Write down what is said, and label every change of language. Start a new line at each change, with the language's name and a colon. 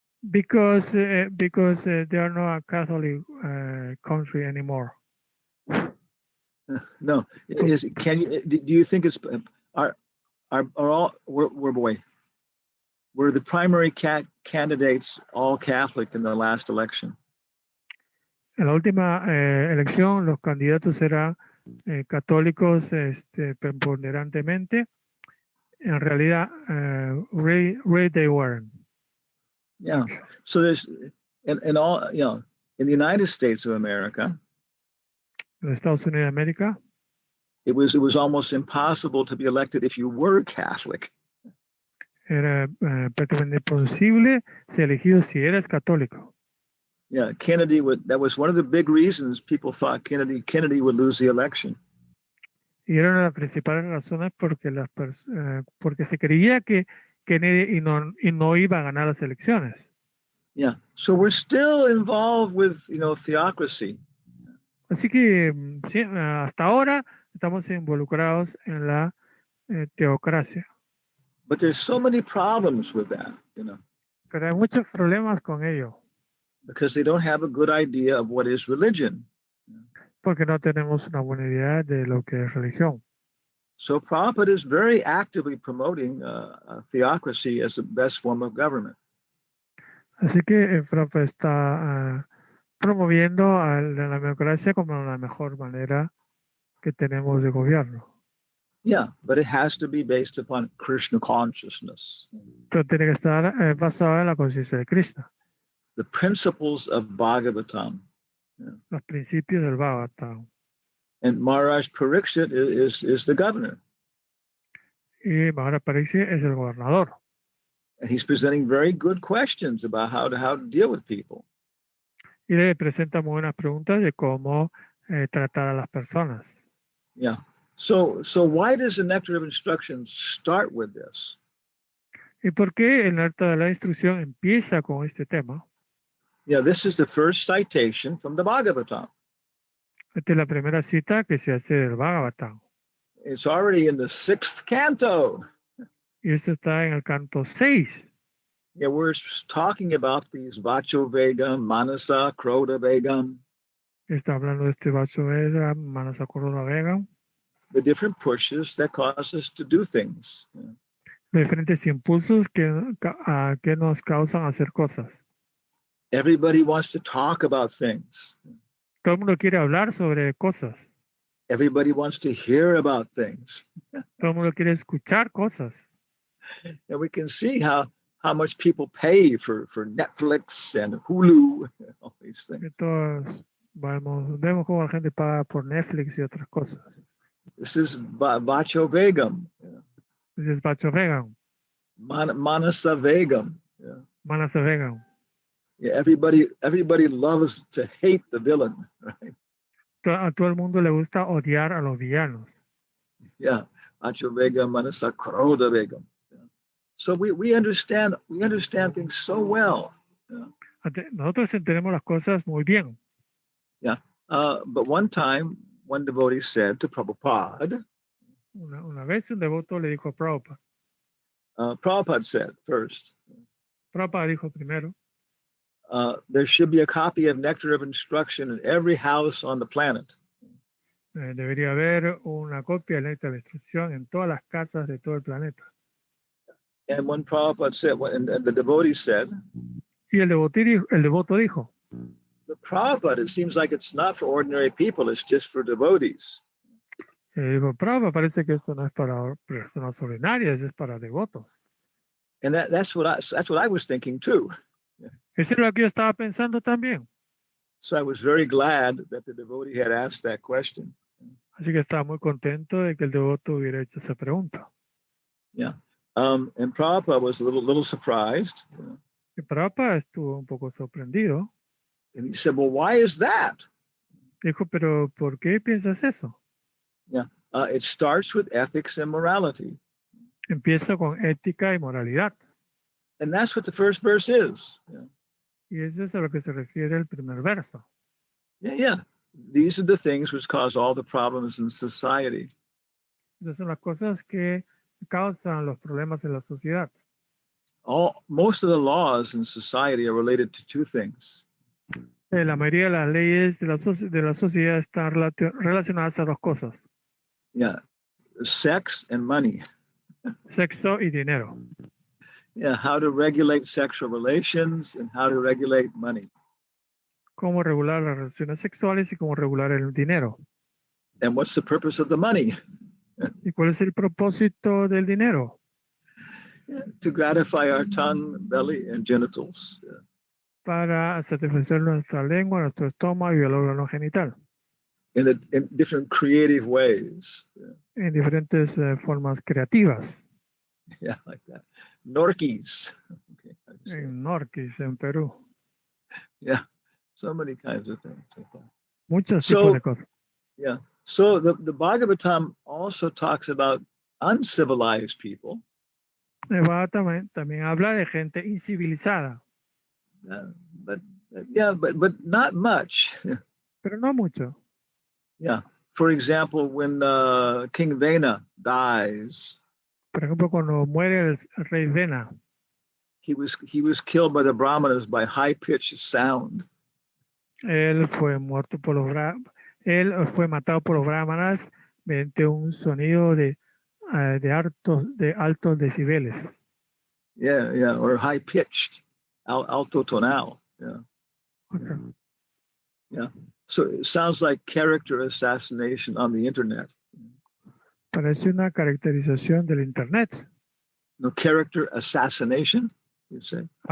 English: Because they are not a Catholic country anymore. No. Do you think it's are all we're boy? were the primary candidates all Catholic in the last election?
Spanish: En la última elección, los candidatos eran católicos preponderantemente. En realidad,
English: really they weren't. Yeah. So there's, in all, you know, in the United States of America,
Spanish: En los Estados Unidos de América,
English: it was almost impossible to be elected if you were Catholic.
Spanish: era prácticamente imposible ser elegido si eres católico.
English: Yeah, that was one of the big reasons people thought Kennedy would lose the election.
Spanish: Y era una de las principales razones porque se creía que Kennedy no iba a ganar las elecciones.
English: Yeah. So we're still involved with, theocracy.
Spanish: Así que sí, hasta ahora estamos involucrados en la teocracia.
English: But there's so many problems with that,
Spanish: Pero hay muchos problemas con ello,
English: because they don't have a good idea of what is religion.
Spanish: porque no tenemos una buena idea de lo que es religión.
English: So Prabhupada is very actively promoting theocracy as the best form of government.
Spanish: Así que el Prabhupada está promoviendo a la democracia como la mejor manera que tenemos de gobierno.
English: Yeah, but it has to be based upon Krishna consciousness.
Spanish: Pero tiene que estar basado en la conciencia de Krishna,
English: The principles of Bhagavatam.
Spanish: los principios del Bhagavatam.
English: And Maharaj Pariksit is the governor.
Spanish: Y Maharaj Pariksit es el gobernador.
English: And he's presenting very good questions about how to deal with people.
Spanish: Y le presenta muy buenas preguntas de cómo tratar a las personas.
English: Yeah. So why does the Nectar of Instruction start with this?
Spanish: ¿Y por qué el Nectar de la Instrucción empieza con este tema?
English: Yeah, this is the first citation from the Bhagavatam.
Spanish: Esta es la primera cita que se hace del Bhagavatam.
English: It's already in the 6th canto.
Spanish: Y esto está en el canto 6.
English: Yeah, we're talking about these Vacho Vegam, Manasa, Krodha Vegam.
Spanish: Está hablando de este Vacho Vega, Manasa Krodha Vegam.
English: The different pushes that cause us to do things.
Spanish: Los diferentes impulsos que nos causan hacer cosas.
English: Everybody wants to talk about things.
Spanish: Todo el mundo quiere hablar sobre cosas.
English: Everybody wants to hear about things.
Spanish: Todo el mundo quiere escuchar cosas.
English: And we can see how much people pay for Netflix and Hulu, all these
Spanish: Que
English: things.
Spanish: todos vemos cómo la gente paga por Netflix y otras cosas.
English: This is Vacho Vegam,
Spanish: Ese es Vacho Vegam,
English: Manasa Vegam. Yeah.
Spanish: Manasa Vegam.
English: Yeah, everybody loves to hate the villain, right?
Spanish: A todo el mundo le gusta odiar a los villanos.
English: Yeah, Vacho Vegam, Manasa Krodha Vegam. Yeah. So we understand things so well. Yeah.
Spanish: Nosotros entendemos las cosas muy bien.
English: Yeah. But one time, one devotee said to Prabhupada,
Spanish: Una vez un devoto le dijo a Prabhupada.
English: Prabhupada said first,
Spanish: Prabhupada dijo primero,
English: there should be a copy of Nectar of Instruction in every house on the planet.
Spanish: debería haber una copia del Néctar de Instrucción en todas las casas de todo el planeta.
English: And when Prabhupada said, and the devotee said,
Spanish: Y el devoto dijo,
English: the Prabhupada, it seems like it's not for ordinary people, it's just for devotees.
Spanish: dijo, Prabhupada, parece que esto no es para personas ordinarias, es para devotos.
English: And that's what I was thinking too.
Spanish: Eso es lo que yo estaba pensando también.
English: So I was very glad that the devotee had asked that question.
Spanish: Así que estaba muy contento de que el devoto hubiera hecho esa pregunta.
English: Yeah. And Prabhupada was a little surprised.
Spanish: Y Prabhupada estuvo un poco sorprendido.
English: And he said, well, why is that?
Spanish: Dijo, pero ¿por qué piensas eso?
English: Yeah. It starts with ethics and morality.
Spanish: Empieza con ética y moralidad.
English: And that's what the first verse is. Yeah.
Spanish: Y eso es a lo que se refiere el primer verso.
English: Yeah. These are the things which cause all the problems in society.
Spanish: Esas son las cosas que causan los problemas en la sociedad.
English: Most of the laws in society are related to two things.
Spanish: La mayoría de las leyes de la sociedad están relacionadas a dos cosas.
English: Yeah. Sex and money.
Spanish: Sexo y dinero.
English: Yeah, how to regulate sexual relations and how to regulate money.
Spanish: Cómo regular las relaciones sexuales y cómo regular el dinero.
English: And what's the purpose of the money?
Spanish: ¿Y cuál es el propósito del dinero?
English: To gratify our tongue, belly, and genitals.
Spanish: Para satisfacer nuestra lengua, nuestro estómago y el órgano genital.
English: In different creative ways.
Spanish: En diferentes formas creativas.
English: Yeah, like that. Norquis. Okay, how do you say it?
Spanish: En Norquis, en Perú.
English: Yeah, so many kinds of things like that.
Spanish: Muchos
English: So-
Spanish: tipos de cosas.
English: Yeah. So the Bhagavatam also talks about uncivilized people.
Spanish: El Bhagavatam también habla de gente incivilizada,
English: But not much.
Spanish: pero no mucho.
English: Yeah. For example, when King Vena dies,
Spanish: Por ejemplo, cuando muere el rey Vena,
English: he was killed by the Brahmanas by high-pitched sound.
Spanish: él fue muerto por él fue matado por los brahmanas mediante un sonido de altos decibeles.
English: Yeah, or high-pitched,
Spanish: alto tonal.
English: Yeah. Okay. So it sounds like character assassination on the internet.
Spanish: Parece una caracterización del internet.
English: No, character assassination, you say?